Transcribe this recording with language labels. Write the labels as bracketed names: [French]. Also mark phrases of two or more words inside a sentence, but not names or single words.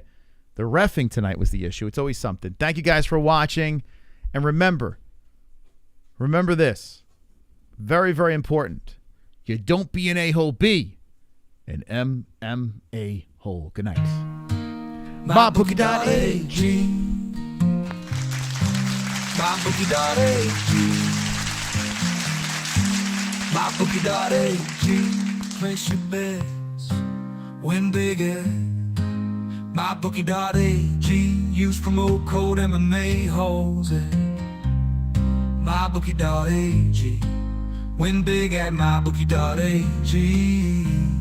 [English] The reffing tonight was the issue. It's always something. Thank you guys for watching. And remember this. Very, very important. You don't be an a-hole, be an MMA hole. Good night. MyBookie.ag. MyBookie.ag. MyBookie.ag. Place your bets, win big at MyBookie.ag. Use promo code MMA-Holes at MyBookie.ag. Win big at MyBookie.ag.